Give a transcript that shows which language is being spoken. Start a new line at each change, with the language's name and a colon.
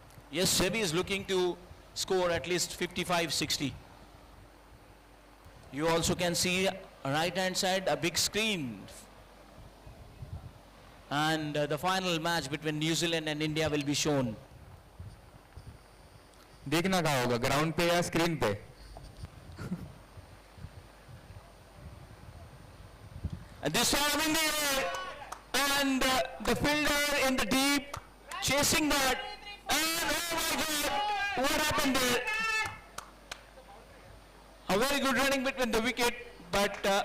English: Yes, Sebi is looking to score at least 55-60. You also can see right hand side a big screen. And the final match between New Zealand and India will be shown.
Hindi: देखना कहाँ होगा, ground पे या screen पे?
English: And this time in the air, and the fielder in the deep, chasing that, and oh my God, what happened there? A very good running between the wicket, but